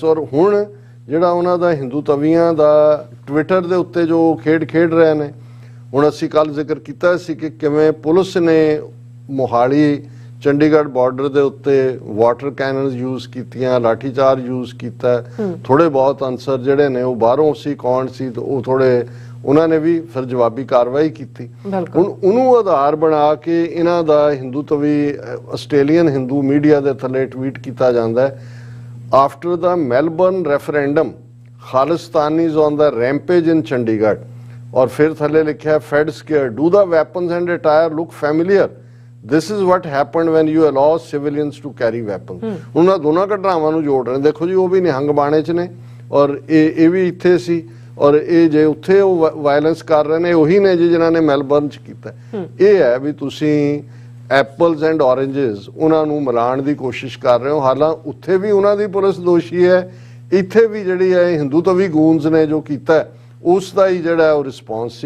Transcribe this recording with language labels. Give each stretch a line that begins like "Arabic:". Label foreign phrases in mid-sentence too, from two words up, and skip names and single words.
Punjabi: ਔਰ ਹੁਣ ਜਿਹੜਾ ਉਹਨਾਂ ਦਾ ਹਿੰਦੂ ਤਵੀਆਂ ਦਾ ਟਵਿੱਟਰ ਦੇ ਉੱਤੇ ਜੋ ਖੇਡ ਰਹੇ ਨੇ, ਹੁਣ ਅਸੀਂ ਕੱਲ ਜ਼ਿਕਰ ਕੀਤਾ ਸੀ ਕਿ ਕਿਵੇਂ ਪੁਲਿਸ ਨੇ ਮੋਹਾਲੀ ਚੰਡੀਗੜ੍ਹ ਬਾਰਡਰ ਦੇ ਉੱਤੇ
English: water cannons use
Punjabi: ਕੀਤੀਆਂ, ਲਾਠੀਚਾਰਜ ਯੂਜ਼ ਕੀਤਾ। ਥੋੜੇ ਬਹੁਤ ਅਨਸਰ ਜਿਹੜੇ ਨੇ ਉਹ ਬਾਹਰੋਂ ਸੀ, ਕੌਣ ਸੀ, ਤੇ ਉਹ ਥੋੜੇ ਉਹਨਾਂ ਨੇ ਵੀ ਫਿਰ ਜਵਾਬੀ ਕਾਰਵਾਈ ਕੀਤੀ। ਹੁਣ ਉਹਨੂੰ ਆਧਾਰ ਬਣਾ ਕੇ ਇਹਨਾਂ ਦਾ ਹਿੰਦੂ ਤਵੀ ਆਸਟ੍ਰੇਲੀਅਨ ਹਿੰਦੂ ਮੀਡੀਆ ਦੇ ਥੱਲੇ ਟਵੀਟ ਕੀਤਾ ਜਾਂਦਾ ਹੈ,
English: after the Melbourne referendum, Khalistan is on the rampage in Chandigarh.
Hindi: और फिर थले लिखा है
English: Fed scared. Do the weapons and attire look familiar? This is what happened when you allow civilians to carry weapons.
Punjabi: ਉਹਨਾਂ ਦੋਨਾਂ ਘਟਨਾਵਾਂ ਨੂੰ ਜੋੜ ਰਹੇ ਦੇਖੋ ਜੀ, ਉਹ ਵੀ ਨਿਹੰਗ ਬਾਣੇ 'ਚ ਨੇ ਔਰ ਇਹ ਵੀ ਇੱਥੇ ਸੀ ਔਰ ਇਹ ਜੇ ਉੱਥੇ ਉਹ ਵਾਇਲੈਂਸ ਕਰ ਰਹੇ ਨੇ ਉਹੀ ਨੇ ਜੀ ਜਿਨ੍ਹਾਂ ਨੇ ਮੈਲਬਰਨ 'ਚ ਕੀਤਾ। ਇਹ ਹੈ ਵੀ ਤੁਸੀਂ
English: apples and oranges
Punjabi: ਉਹਨਾਂ ਨੂੰ ਮਿਲਾਉਣ ਦੀ ਕੋਸ਼ਿਸ਼ ਕਰ ਰਹੇ ਹੋ, ਹਾਲਾਂ ਉੱਥੇ ਵੀ ਉਹਨਾਂ ਦੀ ਪੁਲਿਸ ਦੋਸ਼ੀ ਹੈ, ਇੱਥੇ ਵੀ ਜਿਹੜੀ ਹੈ ਹਿੰਦੂਤਵੀ ਗੂੰਜ ਨੇ ਜੋ ਕੀਤਾ ਉਸ ਦਾ ਹੀ ਜਿਹੜਾ ਉਹ ਰਿਸਪੌਂਸ ਸੀ।